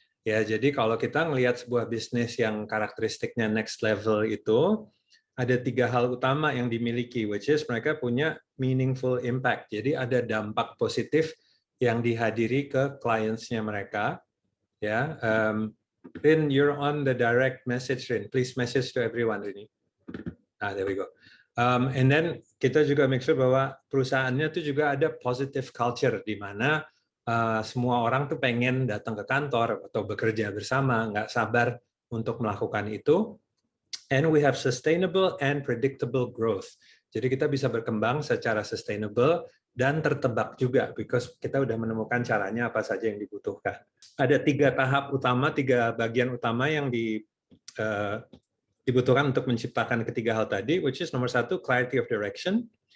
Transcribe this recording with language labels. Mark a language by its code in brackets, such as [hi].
[id] Ya, jadi kalau kita ngelihat sebuah bisnis yang karakteristiknya [en] next level [id] itu, ada 3 hal utama yang dimiliki, [en] which is [id] mereka punya [en] meaningful impact. [id] Jadi ada dampak positif yang dihadiri ke clients-nya mereka. [en] Ya, Rin, you're on the direct message, Rin. Please message to everyone, Rini. There we go. And then [id] kita juga [en] make sure [id] bahwa perusahaannya itu juga ada [en] positive culture [id] di mana semua orang tuh pengen datang ke kantor atau bekerja bersama, nggak sabar untuk melakukan itu. [en] And we have sustainable and predictable growth. [id] Jadi kita bisa berkembang secara sustainable dan tertebak juga, [en] because [id] kita udah menemukan caranya apa saja yang dibutuhkan. Ada 3 tahap utama, 3 bagian utama yang dibutuhkan untuk menciptakan ketiga hal tadi, [en] which is [id] nomor 1, [en] clarity of direction.